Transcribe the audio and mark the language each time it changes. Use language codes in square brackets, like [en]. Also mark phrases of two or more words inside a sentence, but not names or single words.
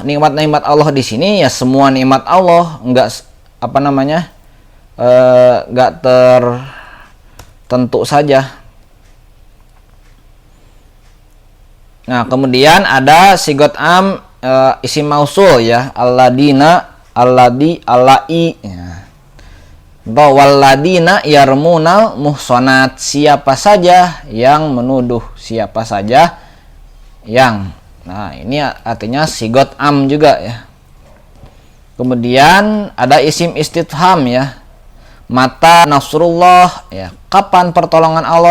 [id] Nikmat-nikmat Allah di sini, ya, semua nikmat Allah, enggak enggak tertentu saja. Nah, kemudian ada [ar] صيغة عام, اسم موصول, [id] ya, [ar] الذين، الذي، اللائي, ya. والذين يرمون المحصنات, [id] siapa saja yang menuduh, siapa saja yang. Nah, ini artinya [ar] صيغة عام [id] juga ya. Kemudian ada [ar] اسم استفهام [id] ya. [ar] متى نصر الله [id] ya, kapan pertolongan Allah?